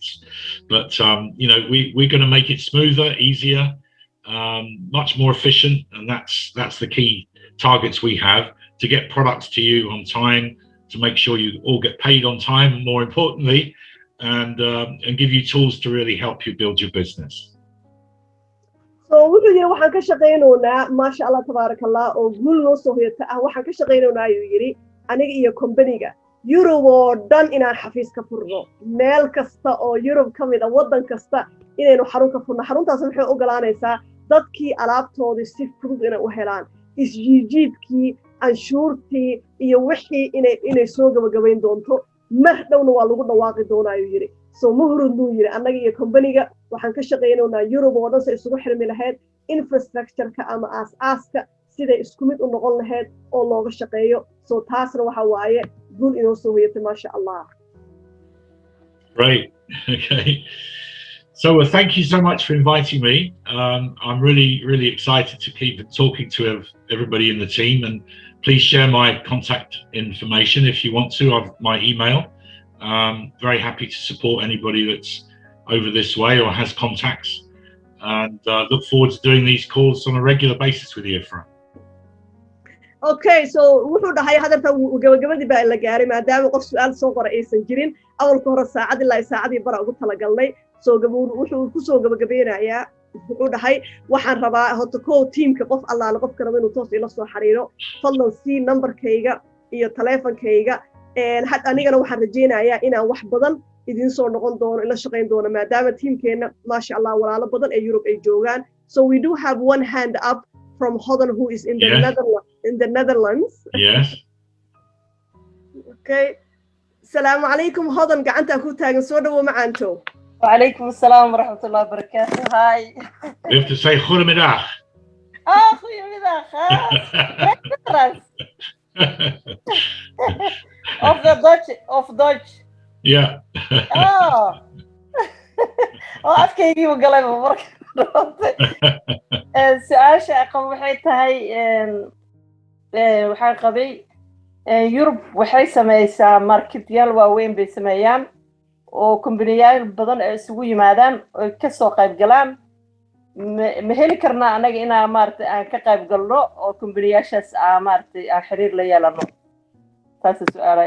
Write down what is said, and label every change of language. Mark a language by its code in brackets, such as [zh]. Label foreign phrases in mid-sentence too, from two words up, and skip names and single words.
[en] But, we're going to make it smoother, easier, much more efficient. And that's the key targets we have, to get products to you on time, to make sure you all get paid on time, more importantly, and give you tools to really help you build your business. [so] So wuxuu yiri waxaan ka shaqeynaynaa [ar] ما شاء الله تبارك الله [so] oo guul loo soo hoyata waxaan ka shaqeynaynaa ayuu yiri aniga iyo company-ga Europe oo dhan inaan xafiis ka furno meel kasta oo Europe ka mid ah wadan kasta inaynu xarun ka furno xaruntaas waxay ogolaanaysaa dadkii alaabtoodii si fudud inay u helaan isjiidkii canshuurtii iyo wixii inay soo gabagabayn doonto mar dhowna waa lagu dhawaaqi doonaa ayuu yidhi so muhrud buu yidhi annaga iyo companiga waxaan ka shaqaynaynaa Europe oo dhan si isugu xirmi lahayd infrastructure-ka ama aas-aaska siday isku mid u noqon lahayd oo looga shaqeeyo so taasna waxa waaye guul inoo soo hoyatay [ar] ما شاء الله. [en] Great. Okay. So thank you so much for inviting me. I'm really, really excited to keep talking to everybody in the team, and please share my contact information if you want to. I've my email. Very happy to support anybody that's over this way or has contacts, and look forward to doing these calls on a regular basis with you, ifrah. [so] Okay, so wuxuu dhahay hadalka gabagabadii baa la gaaray maadaama qof su'aal soo qoray aysan jirin awalka hore saacad ilaa saacadii bara ugu talagalnay soo wuxuu ku soo gabagabeynayaa wuxuu dhahay waxaan rabaa horta teamka qof allaale qof kale inuu toos ila soo xiriiro fadlan si numberkayga iyo taleefankayga had anigana waxaan rajeynayaa inaan wax badan idin soo noqon doono ila shaqayn doono maadaama teamkeena [ar] ما شاء الله [so] walaalo badan ee Europe ay joogaan [en] so we do have one hand up from Hodan who is in the Netherlands. Yes. [so] Okay. [ar] السلام عليكم [so] Hodan gacanta ku taagan soo dhawo macaanto. [ar] وعليكم السلام ورحمة الله وبركاته. [en] Hi. You have to say goedemiddag. Goedemiddag. Of Dutch. Yeah. [so] afkaygii u galay marka su-aasha aqoon waxay tahay waxaan qabay Europe waxay samaysaa marketyaal waaweyn bay sameeyaan oo kumbaniyaal badan ay isugu yimaadaan oo ka soo qayb galaan ma heli karnaa anaga inaa maartay aan ka qayb galno oo kumbaniyaashaas maartay aan xiriir la yeelano taas su'aalay